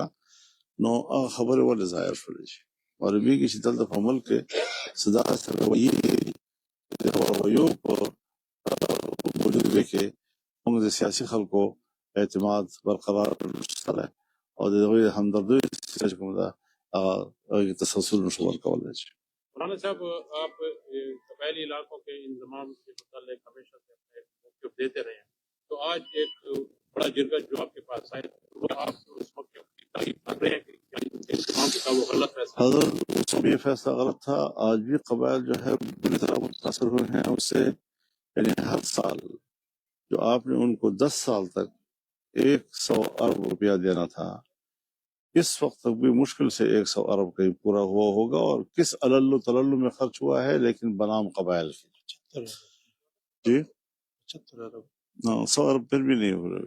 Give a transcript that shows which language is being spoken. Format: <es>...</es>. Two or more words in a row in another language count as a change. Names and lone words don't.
<ps>نو هغه خبرې ولې ظاهر شولې چې معلومېږي چې دلته په ملک کې څه داسې رویې دي، د رویو په موجودګۍ کې موږ د سیاسي خلکو اعتماد برقرار نشته دی، او د هغوی همدردۍ چې کوم ده هغه تسلسل نشو ورکولی.</ps> <ur>مولانا صاحب آپ قبائلی علاقوں کے انضمام کے متعلق ہمیشہ سے اپنے موقف دیتے رہے ہیں، تو آج ایک بڑا جرگہ جو آپ کے پاس آئے تو آپ اس موقف کی تعریف کر رہے ہیں کہ انضمام کا وہ غلط فیصلہ؟ حضرت یہ فیصلہ غلط تھا، آج بھی قبائل جو ہے بری طرح متاثر ہوئے ہیں اس سے، یعنی ہر سال جو آپ نے ان کو 10 سال تک 100 ارب روپیہ دینا تھا، اس وقت تک بھی مشکل سے 100 ارب کہیں پورا ہوا ہوگا، اور کس علل تلل میں خرچ ہوا ہے، لیکن بنام قبائل کی جی 100 ارب پھر بھی نہیں ہو رہے۔</ur>